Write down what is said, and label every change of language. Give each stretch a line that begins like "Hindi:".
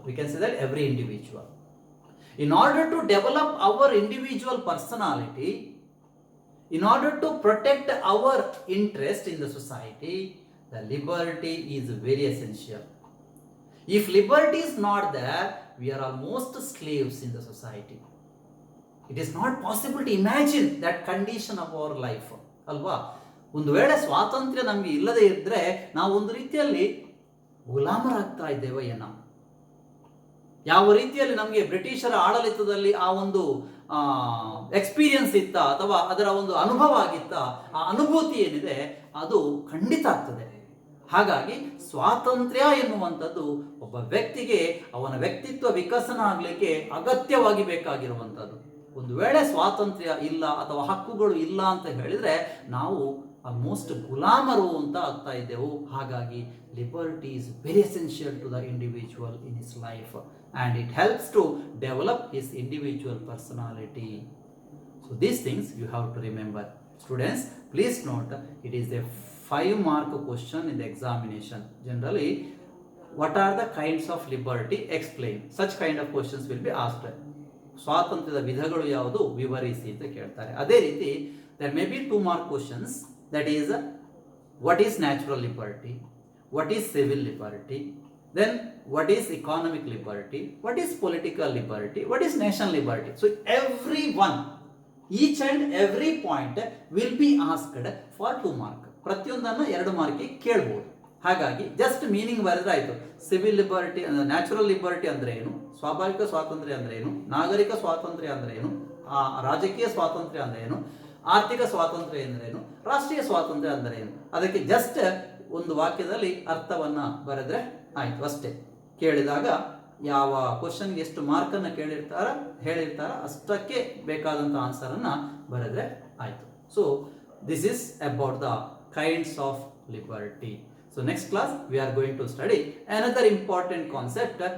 English: We can say that every individual. In order to develop our individual personality, in order to protect our interest in the society, the liberty is very essential. If liberty is not there, we are almost slaves in the society. It is not possible to imagine that condition of our life.
Kannada: ಅಲ್ವಾ? ಒಂದು ವೇಳೆ ಸ್ವಾತಂತ್ರ್ಯ ನಮಗೆ ಇಲ್ಲದೆ ಇದ್ರೆ ನಾವು ಒಂದು ರೀತಿಯಲ್ಲಿ ಗುಲಾಮರಾಗ್ತಾ ಇದ್ದೇವೆ ಏನೋ. ಯಾವ ರೀತಿಯಲ್ಲಿ ನಮಗೆ ಬ್ರಿಟಿಷರ ಆಡಳಿತದಲ್ಲಿ ಆ ಒಂದು ಎಕ್ಸ್ಪೀರಿಯನ್ಸ್ ಇತ್ತ ಅಥವಾ ಅದರ ಒಂದು ಅನುಭವ ಆಗಿತ್ತ, ಆ ಅನುಭೂತಿ ಏನಿದೆ ಅದು ಖಂಡಿತ ಆಗ್ತದೆ. ಹಾಗಾಗಿ ಸ್ವಾತಂತ್ರ್ಯ ಎನ್ನುವಂಥದ್ದು ಒಬ್ಬ ವ್ಯಕ್ತಿಗೆ ಅವನ ವ್ಯಕ್ತಿತ್ವ ವಿಕಸನ ಆಗಲಿಕ್ಕೆ ಅಗತ್ಯವಾಗಿ ಬೇಕಾಗಿರುವಂಥದ್ದು. ಒಂದು ವೇಳೆ ಸ್ವಾತಂತ್ರ್ಯ ಇಲ್ಲ ಅಥವಾ ಹಕ್ಕುಗಳು ಇಲ್ಲ ಅಂತ ಹೇಳಿದ್ರೆ ನಾವು ಆಲ್ಮೋಸ್ಟ್ ಗುಲಾಮರು ಅಂತ ಆಗ್ತಾ ಇದ್ದೆವು.
English: ಹಾಗಾಗಿ liberty is very essential to the individual in his life and it helps to develop his individual personality. So these things you have to remember. Students, please note, it is a 5 mark question in the examination. Generally, what are the kinds of liberty? Explain. Such kind of questions will be asked.
Kannada: ಸ್ವಾತಂತ್ರ್ಯದ ವಿಧಗಳು ಯಾವುದು ವಿವರಿಸಿ ಅಂತ ಕೇಳ್ತಾರೆ. ಅದೇ ರೀತಿ
English: there may be 2 mark questions, that is what is natural liberty, what is civil liberty, then what is economic liberty, what is political liberty, what is nation liberty. So every one, each and every point will be asked for 2 mark.
Kannada: ಪ್ರತಿಯೊಂದನ್ನು 2 ಮಾರ್ಕಿಗೆ ಕೇಳಬಹುದು. ಹಾಗಾಗಿ just meaning ಬರೆದ್ರೆ ಆಯಿತು. Civil liberty ಅಂದರೆ natural liberty ಅಂದರೆ ಏನು, ಸ್ವಾಭಾವಿಕ ಸ್ವಾತಂತ್ರ್ಯ ಅಂದರೆ ಏನು, ನಾಗರಿಕ ಸ್ವಾತಂತ್ರ್ಯ ಅಂದರೆ ಏನು, ರಾಜಕೀಯ ಸ್ವಾತಂತ್ರ್ಯ ಅಂದರೆ ಏನು, ಆರ್ಥಿಕ ಸ್ವಾತಂತ್ರ್ಯ ಎಂದರೇನು, ರಾಷ್ಟ್ರೀಯ ಸ್ವಾತಂತ್ರ್ಯ ಅಂದರೆ ಏನು, ಅದಕ್ಕೆ ಜಸ್ಟ್ ಒಂದು ವಾಕ್ಯದಲ್ಲಿ ಅರ್ಥವನ್ನ ಬರೆದ್ರೆ ಆಯ್ತು ಅಷ್ಟೇ. ಕೇಳಿದಾಗ ಯಾವ ಕ್ವಶನ್ಗೆ ಎಷ್ಟು ಮಾರ್ಕನ್ನು ಹೇಳಿರ್ತಾರ ಅಷ್ಟಕ್ಕೆ ಬೇಕಾದಂಥ ಆನ್ಸರನ್ನು ಬರೆದ್ರೆ ಆಯಿತು.
English: So this is about the kinds of liberty. So next class we are going to study another important concept